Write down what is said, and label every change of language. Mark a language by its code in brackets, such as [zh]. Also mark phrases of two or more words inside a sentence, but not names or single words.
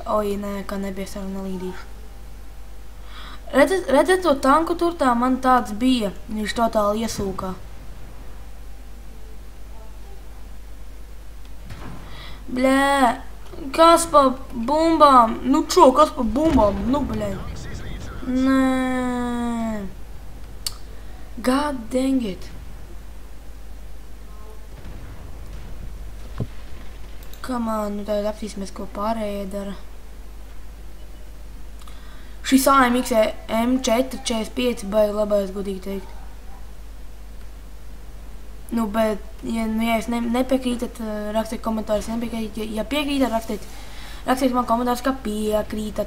[lv] Oi, nē, kā nebija saru nelīdīšu. Redzat to tanku tur tā, man tāds bija. Viņš totāli iesūkā. Bļē! Kas pa bumbām? Nu čo, kas pa bumbām? Nu, bļē. Nē. [en] God dang it. Come on, [lv] nu tagad aptīsimies, ko pārējie dara. Šis AMX M445 baigi labais, godīgi teikt. Nu, bet, ja jūs nepiekrītat, rakstiet komentārus, ja piekrītat, rakstiet man komentārus, ka piekrītat.